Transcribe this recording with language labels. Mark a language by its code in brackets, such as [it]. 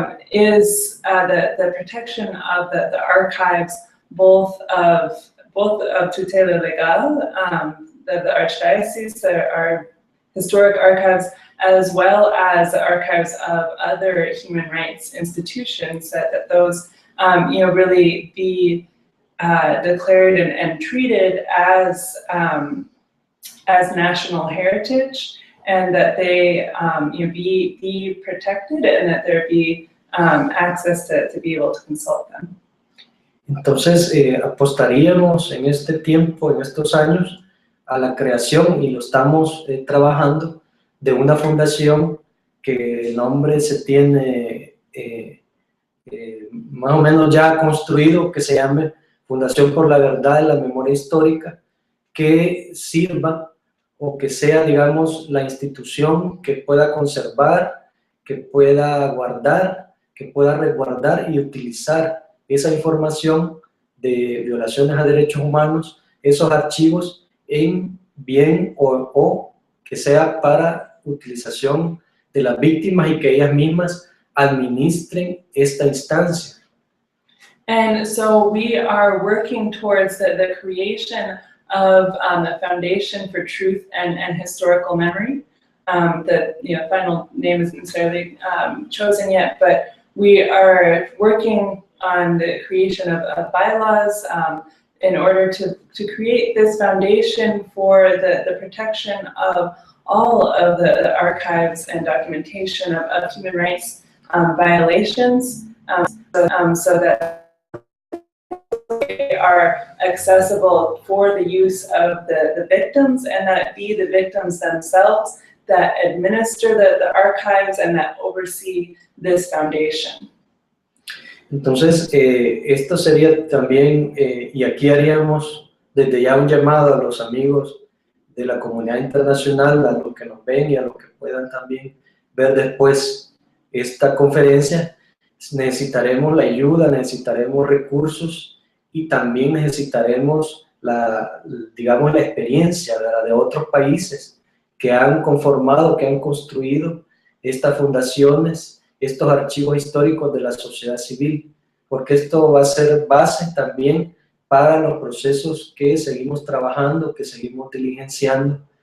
[en] is the protection of the archives, both of Tutela Legal, the Archdiocese, our historic archives, as well as the archives of other human rights institutions, that those really be declared and treated as national heritage, and that they be protected, and that there be access to be able to consult them. [es] Entonces, apostaríamos en este tiempo, en estos años, a la creación, y lo estamos trabajando, de una fundación que el nombre se tiene más o menos ya construido, que se llame Fundación por la Verdad y la Memoria Histórica, que sirva o que sea, digamos, la institución que pueda conservar, que pueda guardar, que pueda resguardar y utilizar esa información de violaciones a derechos humanos, esos archivos, en bien o que sea para utilización de las víctimas y que ellas mismas administren esta instancia. [en] And so we are working towards the creation of the Foundation for Truth and Historical Memory. The final name isn't necessarily chosen yet, but we are working on the creation of bylaws in order to create this foundation for the protection of all of the archives and documentation of human rights violations, so that they are accessible for the use of the victims, and that it be the victims themselves that administer the archives and that oversee this foundation. [es] Entonces, esto sería también, y aquí haríamos desde ya un llamado a los amigos de la comunidad internacional, a los que nos ven y a los que puedan también ver después esta conferencia. Necesitaremos la ayuda, necesitaremos recursos y también necesitaremos digamos, la experiencia de otros países que han conformado, que han construido estas fundaciones, estos archivos históricos de la sociedad civil, porque esto va a ser base también para los procesos que seguimos trabajando, que seguimos diligenciando